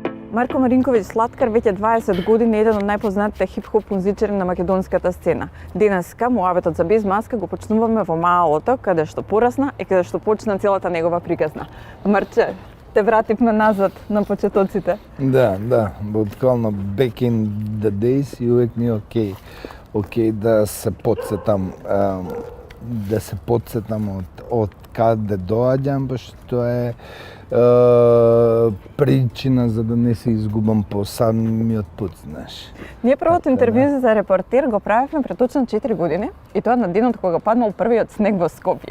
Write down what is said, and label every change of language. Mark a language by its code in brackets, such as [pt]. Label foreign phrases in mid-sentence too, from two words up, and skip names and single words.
[mk] Марко Маринковиќ Слаткар веќе 20 години е еден од најпознатите хип-хоп музичари на македонската сцена. Денеска муабетот за Без маска го почнуваме во малото, каде што порасна и каде што почна целата негова приказна. Марче, те вративме назад на почетоците. Да, буквално [en] back in the days [mk] и увек ми е окей да се потсетам од каде доаѓам, пошто тоа е причина за да не се изгубам по самиот пат, знаеш. Ние првото интервју за Репортер го правевме пред точно 4 години и тоа на денот кога паднал првиот снег во Скопје.